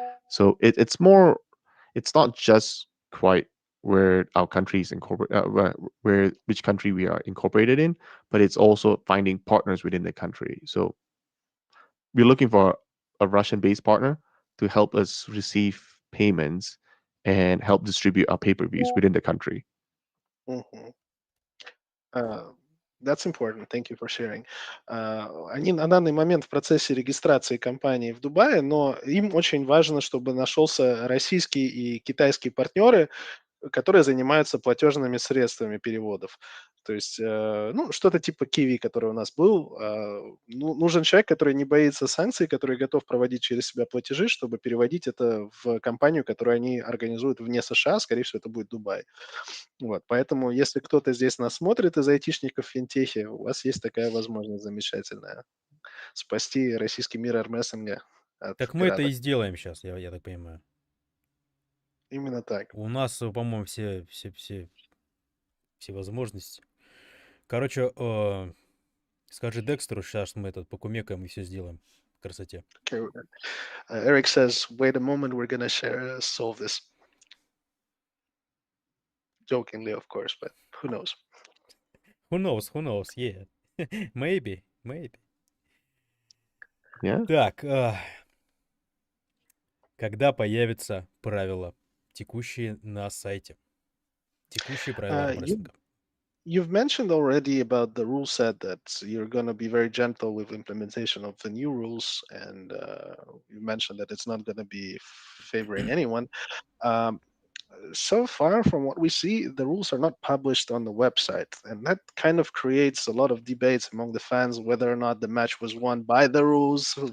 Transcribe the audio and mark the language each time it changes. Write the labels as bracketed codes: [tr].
[en] So it's more, it's not just quite where our country is incorporated, where which country we are incorporated in, but it's also finding partners within the country. So we're looking for a Russian-based partner to help us receive payments and help distribute our pay-per-views within the country. Мгм. That's important. Thank you for sharing. [ru] Они на данный момент в процессе регистрации компании в Дубае, но им очень важно, чтобы нашелся российский и китайские партнеры, которые занимаются платежными средствами переводов. То есть, ну, что-то типа Киви, который у нас был. Ну, нужен человек, который не боится санкций, который готов проводить через себя платежи, чтобы переводить это в компанию, которую они организуют вне США. Скорее всего, это будет Дубай. Вот, поэтому, если кто-то здесь нас смотрит из айтишников в финтехе, у вас есть такая возможность замечательная спасти российский мир армрестлинга от Так мы это пиратов. и сделаем сейчас, я так понимаю. Именно так. У нас, по-моему, все возможности. Короче, скажи Декстеру, сейчас мы этот покумекаем и все сделаем. По красоте. [en] Okay. Eric says, "Wait a moment, we're gonna solve this." Jokingly, of course, but who knows? Who knows, yeah. Maybe. Yeah. [ru] Так, когда появятся правила, текущие на сайте? Текущие правила [en] Uh, you [ru] армрестлинга. [en] you've mentioned already about the rule set that you're gonna be very gentle with implementation of the new rules, and you mentioned that it's not gonna be favoring anyone. Um, so far, from what we see, the rules are not published on the website, and that kind of creates a lot of debates among the fans whether or not the match was won by the rules.